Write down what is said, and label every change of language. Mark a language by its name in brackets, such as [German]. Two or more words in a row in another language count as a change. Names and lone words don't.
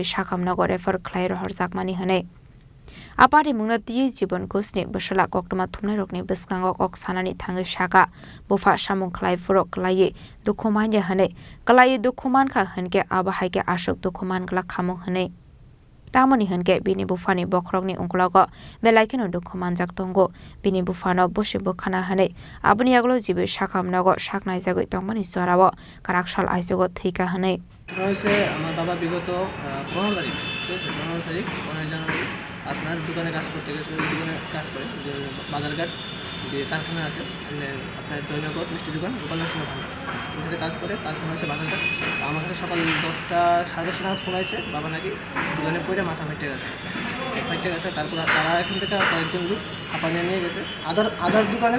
[Kok Borok] साखामनग रेफर खलाय रहर जाकमानि हनै आ पार्टी मुंनो तियै जीवन घोषनि बसला कक्टमा थुमनाय रकनि बिस्कांग कक सानानि थांगै साका बुफा सामुं खलाय फुरक कलायै दुखु मानया हनै कलायै दुखु मानखा हनके आबाहायके आशुक दुखु मानगला खामु हनै तामनि हनके बिनि बुफानि बख्रगनि उंकलग बेलायकेनो दुखु मानजाक तंगो बिनि बुफानो बसे बखाना हनै आबनि आगलो जिबि साखामनग साकनाय जागै तंमनि जराव काराकसाल आइजोग थैका हनै [Bangla] হয়েছে আমার বাবা বিগত 15 তারিখ ঠিক আছে 15 তারিখ 15 জানুয়ারি আপনার দোকানে কাজ করতে গেছে ওই দোকানে কাজ করে যে বাজারঘাট যে কারখানা আছে আপনার জয়নগর মিষ্টি দোকান গোপাল নরসিংহ ভান্ডার ওখানে কাজ করে কারখানা আছে বাজারঘাট আমার কাছে সকাল 10টা 10:30 নাগাদ ফোন আছে বাবা নাকি দোকানে পড়ে মাথা ফাইটে গেছে তারপর তারা এখান থেকে কয়েকজন লোক হাঁপানিয়ে নিয়ে গেছে আদার দোকানের